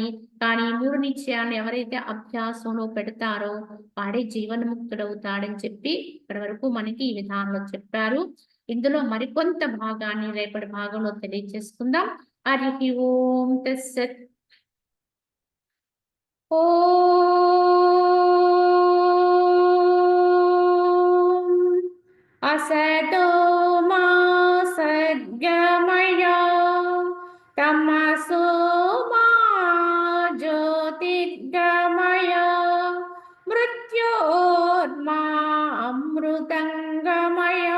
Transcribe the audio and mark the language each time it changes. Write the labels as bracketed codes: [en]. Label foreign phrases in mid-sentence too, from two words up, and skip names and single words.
[te] కానీ ఈ 3 నిశ్చయాలను ఎవరైతే అభ్యాసంలో పెడతారో వాడే జీవన్ముక్తుడవుతాడని చెప్పి ఇప్పటి వరకు మనకి ఈ విధానంలో చెప్పారు. ఇందులో మరికొంత భాగాన్ని రేపటి భాగంలో తెలియజేసుకుందాం. [sa] హరి ఓం తస్సత్. ఓం असतो मा सद्गमय तमसो मा ज्योतिर्गमय मृत्योर्मा अमृतङ्गमय।